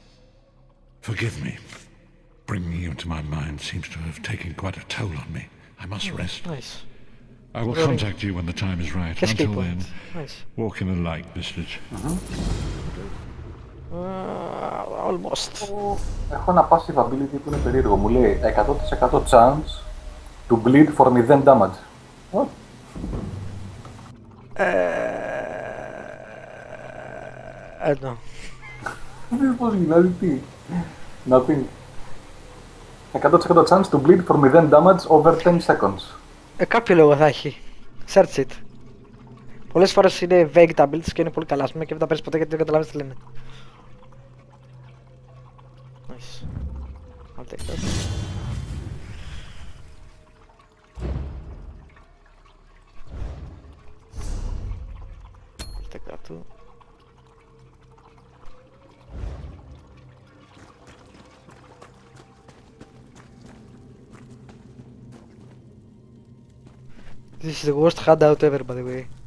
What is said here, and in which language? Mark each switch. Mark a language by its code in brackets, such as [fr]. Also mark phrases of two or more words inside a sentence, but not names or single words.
[en] Forgive me. Bringing you into my mind seems to have taken quite a toll on me. I must rest. Nice. I will contact you when the time is right. Until then, walk in the light, Vistage. Almost. [el] Έχω ένα [en] passive ability [el] που είναι περίεργο. Μου λέει [en] 100% chance to bleed for 0 damage. What? I don't know. [el] Πώς δηλαδή τι. [en] Nothing. 100% chance to bleed for 0 damage over 10 seconds. [el] Κάποιο λόγο θα έχει. [en] Search it. [el] Πολλές φορές είναι vague τα builds και είναι πολύ καλά, ας πούμε, και δεν τα παίρνεις ποτέ γιατί δεν καταλάβεις τι λένε. [en] Nice. I'll take that. I'll take that too. This is the worst handout ever, by the way.